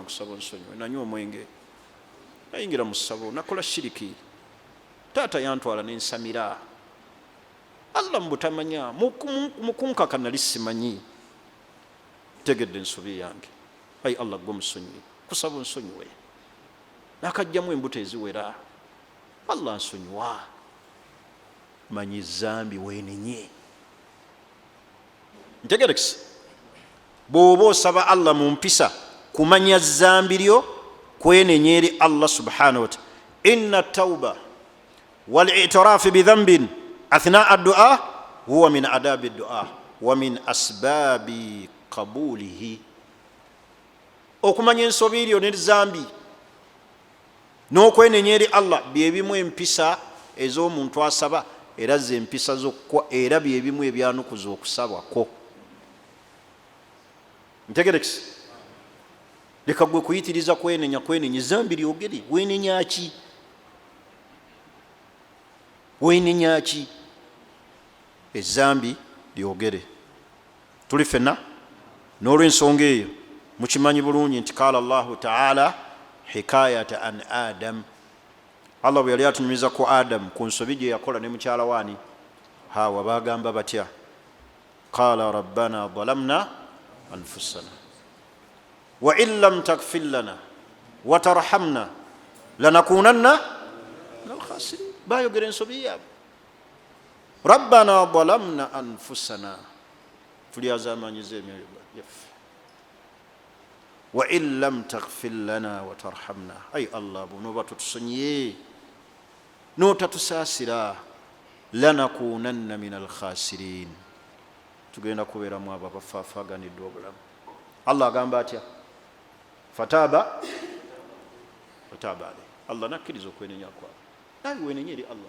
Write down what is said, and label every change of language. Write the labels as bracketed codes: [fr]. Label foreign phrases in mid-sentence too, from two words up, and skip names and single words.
[lg] nkusaba onsonyiwe, nanywa omwenge, nayingira mu ssabo, nakola shiriki, taata yantwala n'ensamira, Allah mubutamanya, mukunkaka nali simanyi, tegedde ensobi yange, ayi Allah gwe musonyiwe, kusaba onsonyiwe, nakajjamu embuto eziwera, Allah nsonyiwa, manyi zambi weenenye. Ntegerekisi, bw'oba osaba Allah mu mpisa kumanya zambi lyo, kwenenya eri [ar] الله سبحانه وتعالى. إن التوبة والاعتراف بالذنب أثناء الدعاء هو من آداب الدعاء ومن أسباب قبوله. [lg] Okumanya ensobi lyo ne zambi n'okwenenya eri Allah byebimu empisa ez'omuntu asaba, era ze empisa zokwa, era byebimu ebyanukuza okusabwako. Ntegerekisi, leka gwe kuyitiriza kwenenya zambi lyogere, weenenya ki? Weenenya ki? Ezambi lyogere. Tuli fenna n'olw'ensonga eyo mukimanyi bulungi nti [ar] قال الله تعالى حكاية عن آدم, [lg] Allah bwe yali atunyumiza ku Adam ku nsobi gye yakola ne mukyala waani Hawa, bagamba batya? [ar] قال ربنا ظلمنا أنفسنا وإن لم تغفر لنا وترحمنا لنكونن من الخاسرين. [lg] Bayogera ensobi yaabwe, [ar] ربنا ظلمنا أنفسنا, [lg] tulyazamanyiza emyoyo yaffe, [ar] وإن لم تغفر لنا وترحمنا, [lg] ay Allah bw'onooba totusonyiye n'otatusaasira, [ar] لنكونن من الخاسرين, [lg] tugenda kubeeramu abo abafaafaganiddwa obulamu. Allah agamba atya? [ar] فتاب وتاب عليه, [lg] Allah nakkiriza okwenenya kwawe, nawe wenenya eri Allah.